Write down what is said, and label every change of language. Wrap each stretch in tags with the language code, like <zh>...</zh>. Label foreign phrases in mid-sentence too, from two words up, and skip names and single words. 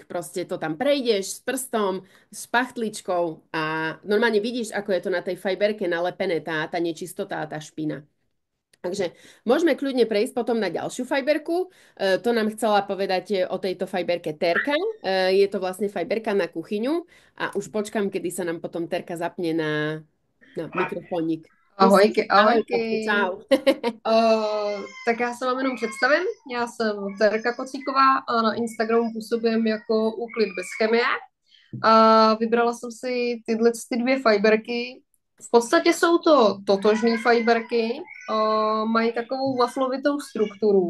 <sk>Proste to tam prejdeš s prstom, s pachtličkou a normálne vidíš, ako je to na tej fajberke nalepené, tá nečistota a tá špina. Takže môžeme kľudne prejsť potom na ďalšiu fajberku. To nám chcela povedať o tejto fajberke Terka. Je to vlastne fajberka na kuchyňu a už počkám, kedy sa nám potom Terka zapne na mikrofónik. Ahojky, Ahoj, ahojky. Terky, čau.</sk> <cs>Tak já se vám jenom představím. Já jsem Terka Kocíková a na Instagramu působím jako Úklid bez chemie. A vybrala jsem si tyhle ty 2 fajberky. V podstatě jsou to totožné fajberky, mají takovou waflovitou strukturu.</cs>